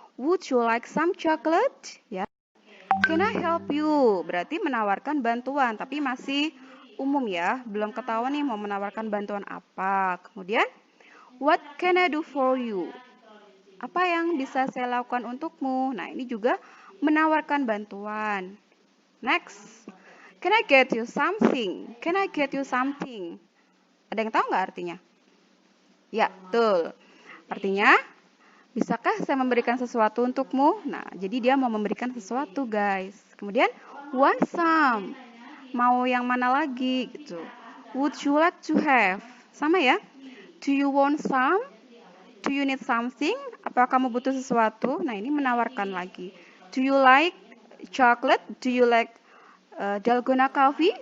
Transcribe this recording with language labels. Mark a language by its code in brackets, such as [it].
[en] Would you like some chocolate? Ya. Can I help you? [id] Berarti menawarkan bantuan, tapi masih umum ya, belum ketahuan nih mau menawarkan bantuan apa. [en] Kemudian, what can I do for you? [id] Apa yang bisa saya lakukan untukmu? Nah, ini juga menawarkan bantuan. [en] Next, can I get you something? Can I get you something? [id] Ada yang tahu nggak artinya? Ya, betul. Artinya, bisakah saya memberikan sesuatu untukmu? Nah, jadi dia mau memberikan sesuatu, guys. Kemudian, want some. Mau yang mana lagi gitu. [en] Would you like to have? [id] Sama ya. [en] Do you want some? Do you need something? [id] Apakah kamu butuh sesuatu? Nah, ini menawarkan lagi. [en] Do you like chocolate? Do you like dalgona coffee?